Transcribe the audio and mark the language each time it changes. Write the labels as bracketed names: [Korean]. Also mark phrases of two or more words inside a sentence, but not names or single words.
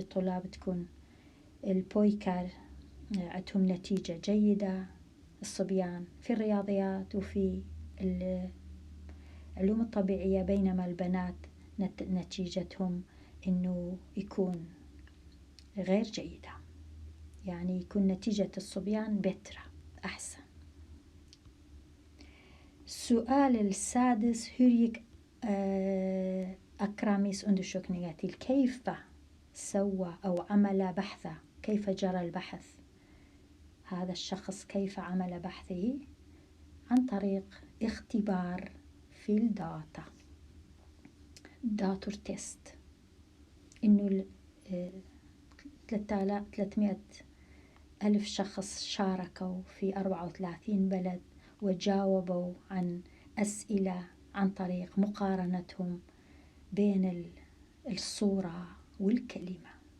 [Arabic] الطلاب تكون البويكار عندهم نتيجة جيدة، الصبيان في الرياضيات وفي العلوم الطبيعية، بينما البنات نتيجتهم إنه يكون غير جيدة، يعني يكون نتيجة الصبيان بترة أحسن. السؤال السادس [Swedish] hur gick أكراميس undersökningar till؟ [Arabic] كيف سوى أو عمل بحثه، كيف جرى البحث؟ هذا الشخص كيف عمل بحثه؟ عن طريق اختبار في الداتا، [Swedish] dator test. [Arabic] إنه 300 ألف شخص شاركوا في 34 بلد وجاوبوا عن أسئلة عن طريق مقارنتهم بين الصورة والكلمة.